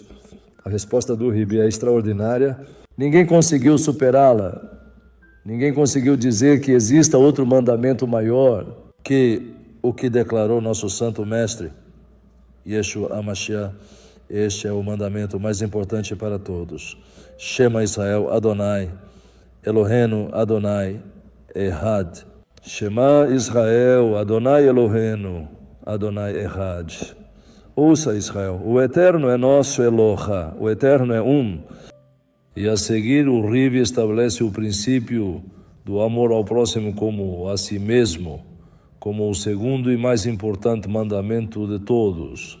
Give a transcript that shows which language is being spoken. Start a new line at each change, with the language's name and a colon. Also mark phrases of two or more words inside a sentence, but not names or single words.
Portuguese: A resposta do Rebbe é extraordinária. Ninguém conseguiu superá-la. Ninguém conseguiu dizer que exista outro mandamento maior que o que declarou nosso Santo Mestre, Yeshua HaMashiach. Este é o mandamento mais importante para todos.
Hebrew: שמע ישראל אדוני, אלוהינו אדוני אחד. שמע ישראל אדוני אלוהינו אדוני אחד.
Portuguese: Ouça, Israel, o Eterno é nosso Eloha, o Eterno é um. E a seguir o Rebbe estabelece o princípio do amor ao próximo como a si mesmo, como o segundo e mais importante mandamento de todos.